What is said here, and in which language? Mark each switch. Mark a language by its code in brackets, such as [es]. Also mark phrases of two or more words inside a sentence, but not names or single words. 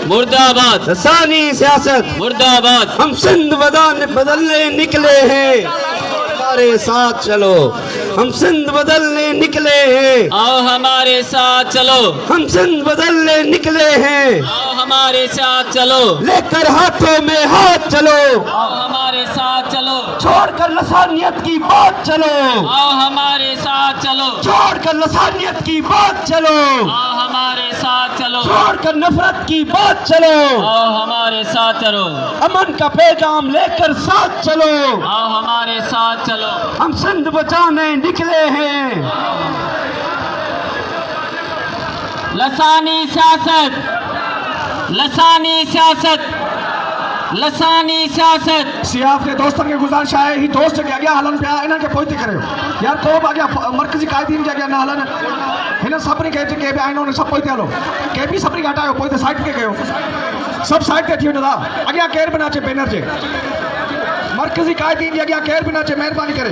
[ur] मुर्दाबाद, لسانی سیاست मुर्दाबाद। ہم سندھ بدلنے نکلے ہیں، ہمارے ساتھ چلو. ہم سندھ بدلنے نکلے ہیں, آؤ ہمارے ساتھ چلو. ہم سندھ بدلنے نکلے ہیں, آؤ ہمارے ساتھ چلو. لے کر ہاتھوں میں ہاتھ چلو. آؤ ہمارے ساتھ چلو. چھوڑ کر لسانیت کی بات چلو. آؤ ہمارے ساتھ چلو. چھوڑ کر لسانیت کی بات چلو. آؤ ہمارے ساتھ چلو. چھوڑ کر نفرت کی بات چلو. آؤ ہمارے ساتھ چلو. امن کا پیغام لے کر ساتھ چلو. آؤ ہمارے ساتھ چلو. ہم سندھ بچانے نکلے ہیں. لسانی سیاست، لسانی سیاست، لسانی سیاست. [sd] सियाफ के दोस्तों के गुजारिश आहे, ही दोस्त के अॻियां हलन पिया, इन्हनि खे पोइते करियो यार। को बि अॻियां मर्कज़ी क़ाइदीन जे अॻियां न हलन। हिन सभिनी खे जेके बि आहिनि उन सभु पोइते हलो। के बि सभिनी खे हटायो, पोइते साइड ते कयो। सभु साइड ते थी वञो। अॻियां केर बि न अचे बैनर जे। मर्कज़ी क़ाइदीन जे अॻियां केर बि न अचे, महिरबानी करे।